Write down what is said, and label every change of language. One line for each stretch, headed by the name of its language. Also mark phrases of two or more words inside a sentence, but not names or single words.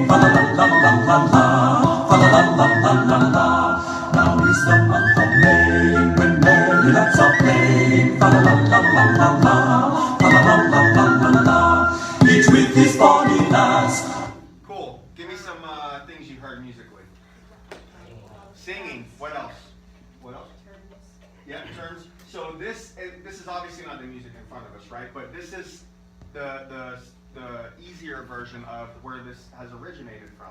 English: Fa la la la la la la, fa la la la la la la. Now is the month of May, when merry lads are playing. Fa la la la la la la, fa la la la la la la. Each with his bonny lads. cool. Give me some things you heard musically. Singing. What else? What else? Yeah, terms. So this is obviously not the music in front of us, right? But this is the easier version of where this has originated from.